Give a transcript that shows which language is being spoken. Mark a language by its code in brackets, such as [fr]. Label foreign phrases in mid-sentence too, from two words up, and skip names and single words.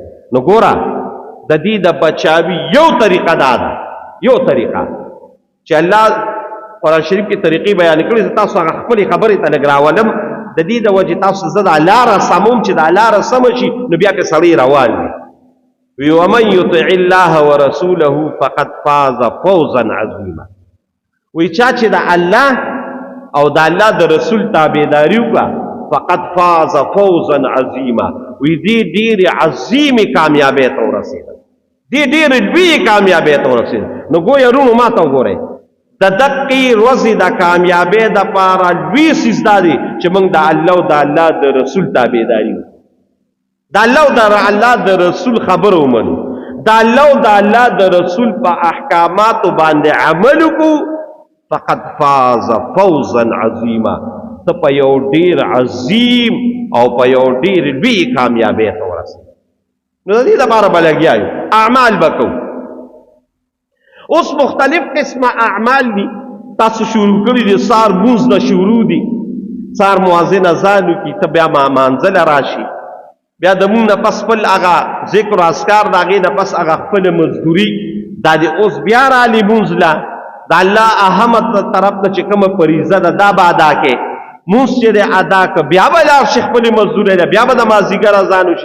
[ps] نو ګوره د دې د بچاوي یو طریقه دا ده، یو طریقه چې الله قرآن شریف کې طریقې بیان کړي، تاسو هغه خپلې خبرې ته لږ راولم. د دې د وجې تاسو زه دا لاره سموم چې دا لاره سمه شي، نو بیا که سړی روان وي. [ar] وی ومن یطع الله ورسوله فقد فاز فوزا عظیما. [ps] وی چا چې د الله او د الله د رسول تابعداري وکړه [ar] فقد فاز فوزا عظیما، [ps] وی دې ډېرې عظیمې کامیابۍ ته ورسېده، دې ډېرې لویې کامیابۍ ته ورسېده. نو ګویا وروڼو ما ته وګورئ، د دقې ورځې د کامیابۍ دپاره لوی څیز دا دی چې موږ د الله او د الله د رسول تابعداري وکړو، د الله او د الله د رسول خبره ومنو، د الله او د الله د رسول په احکاماتو باندې عمل وکړو. [ar] فقد فاز فوزا عظیما، [ps] ته په یو ډېر عظیم او په یو ډېر لوی کامیابۍ ته ورسېږې. نو د دې لپاره به لګیا یو، اعمال به کوو. اوس مختلف قسمه اعمال دي، تاسو شروع کړي دي، سار مونځ نه شروع دي، سار مؤذن اذان وکړي، ته بیا مانځله راشي، بیا د مونږ نه پس خپل هغه ذکر و اذکار د هغې نه پس هغه خپله مزدوري دا دې اوس بیا رالي مونځ له د الله احمد طرف نه چې کومه فریضه ده دا به ادا کې، مونځ چې دی ادا که بیا به لاړ شي خپلې مزدورۍ له، بیا به د مازدیګر اذان وشي.